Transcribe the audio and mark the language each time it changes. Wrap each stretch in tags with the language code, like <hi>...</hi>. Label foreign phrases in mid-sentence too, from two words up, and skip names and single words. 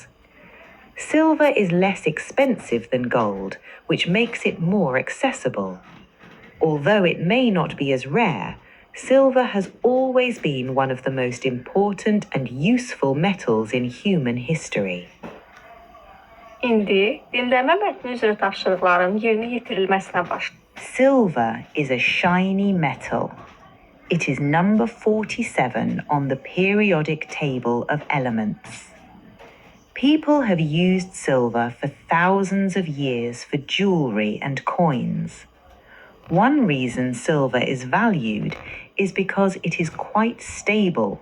<en>Silver is less expensive than gold, which makes it more accessible. Although it may not be as rare, silver has always been one of the most important and useful metals in human history.</en> <az>İndi dinləmə mətni üzrə tapşırıqların yerinə yetirilməsinə başlayaq.</az> <en>Silver is a shiny metal. It is number 47 on the periodic table of elements. People have used silver for thousands of years for jewelry and coins. One reason silver is valued is because it is quite stable.</en>